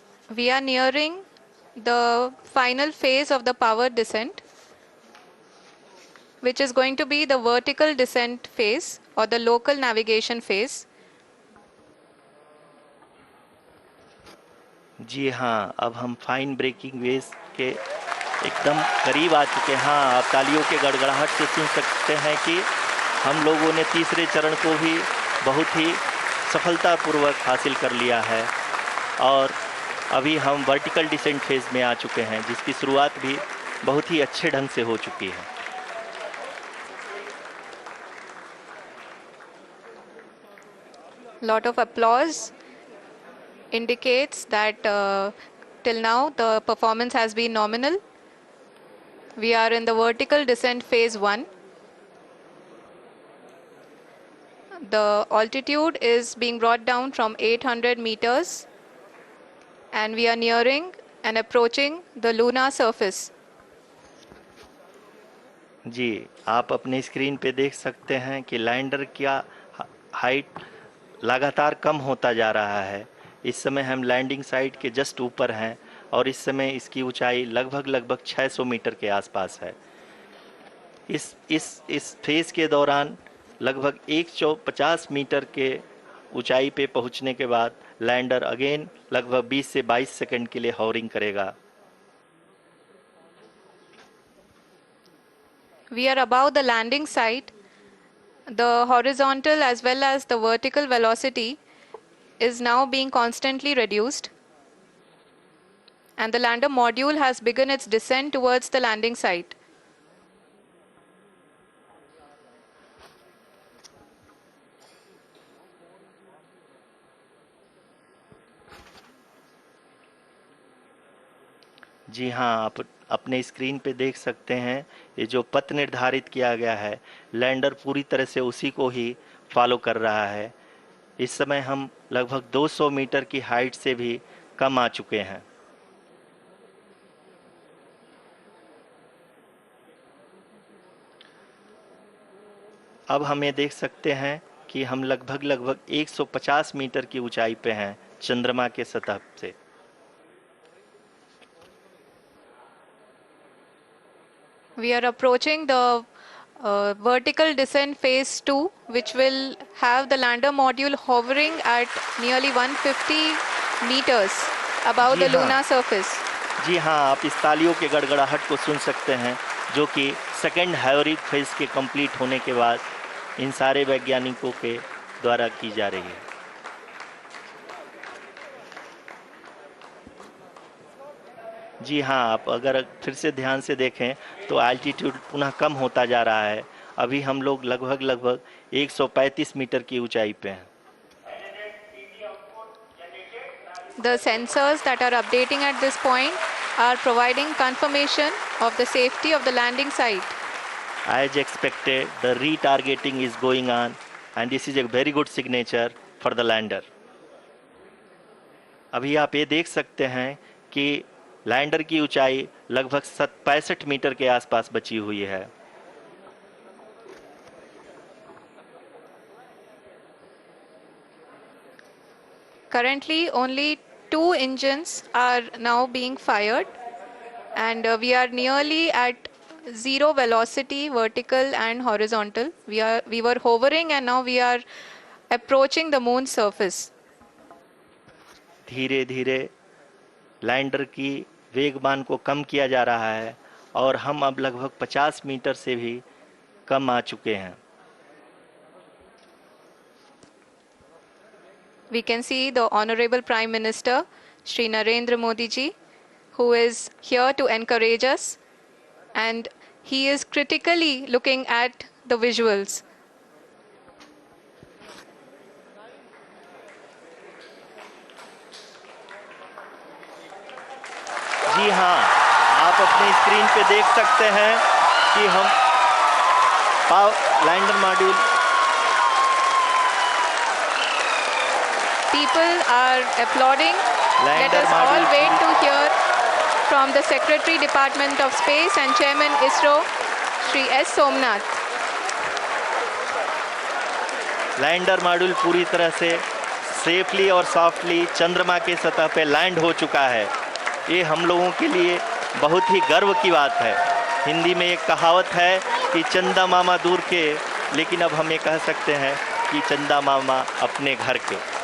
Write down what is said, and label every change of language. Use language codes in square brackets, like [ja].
[en] We are nearing the final phase of the power descent, which is going to be the vertical descent phase or the local navigation phase. [hi] जी हाँ, अब हम fine breaking waves के एकदम करीब आ चुके हैं। हाँ, आप तालियों के गड़गड़ाहट से सुन सकते हैं कि हम लोगों ने तीसरे चरण को भी बहुत ही सफलतापूर्वक हासिल कर लिया है और अभी हम वर्टिकल डिसेंट फेज में आ चुके हैं, जिसकी शुरुआत भी बहुत ही अच्छे ढंग से हो चुकी है। [en] Lot of applause indicates that till now the performance has been nominal. We are in the vertical descent phase 1. The altitude is being brought down from 800 meters and we are nearing and approaching the lunar surface. [hi] जी, आप अपने screen पे देख सकते हैं कि lander का height लगातार कम होता जा रहा है। इस समय हम लैंडिंग साइट के जस्ट ऊपर हैं और इस समय इसकी ऊंचाई लगभग 600 मीटर के आसपास है। इस फेज के दौरान लगभग 150 मीटर के ऊंचाई पे पहुंचने के बाद लैंडर अगेन लगभग 20 से 22 सेकंड के लिए हॉवरिंग करेगा। [en] We are above the landing site. The horizontal as well as the vertical velocity is now being constantly reduced. And the lander module has begun its descent towards the landing site. [hi] जी हाँ, आप अपने screen पे देख सकते हैं ये जो पथ निर्धारित किया गया है, लैंडर पूरी तरह से उसी को ही फॉलो कर रहा है। इस समय हम लगभग 200 मीटर की हाइट से भी कम आ चुके हैं। अब हम ये देख सकते हैं कि हम लगभग 150 मीटर की ऊंचाई पे हैं चंद्रमा के सतह से। [en] We are approaching the vertical descent phase 2, which will have the lander module hovering at nearly 150 meters above the lunar surface. [hi] जी हाँ, आप इस तालियों के गड़गड़ाहट को सुन सकते हैं, जो कि सेकेंड हाइवरिक फेज के कंप्लीट होने के बाद इन सारे वैज्ञानिकों के द्वारा की जा रही है। जी हाँ, आप अगर फिर से ध्यान से देखें तो एल्टीट्यूड पुनः कम होता जा रहा है। अभी हम लोग लगभग 135 मीटर की ऊंचाई पे हैं। [en] The sensors that are updating at this point are providing confirmation of the safety of the landing site. As expected, the retargeting is going on and this is a very good signature for the lander. [hi] अभी आप ये देख सकते हैं कि lander की ऊंचाई लगभग 65 मीटर के आसपास बची हुई है। [en] Currently, only 2 engines are now being fired, and we are nearly at zero velocity, vertical and horizontal. We were hovering, and now we are approaching the moon's surface. [hi] धीरे धीरे लैंडर की वेगमान को कम किया जा रहा है और हम अब लगभग 50 मीटर से भी कम आ चुके हैं। [en] We can see the Honorable Prime Minister, Shri Narendra Modi ji, who is here to encourage us, and he is critically looking at the visuals. [hi] जी हाँ, आप अपने स्क्रीन पे देख सकते हैं कि हम lander module [en] People are applauding. Let [hi] lander [en] us all wait to hear from the Secretary Department of Space and Chairman ISRO, Shri S. Somnath. [hi] Lander module पूरी तरह से सेफली और सॉफ्टली चंद्रमा के सतह पे लैंड हो चुका है। ये हम लोगों के लिए बहुत ही गर्व की बात है। हिंदी में एक कहावत है कि चंदा मामा दूर के, लेकिन अब हम ये कह सकते हैं कि चंदा मामा अपने घर के।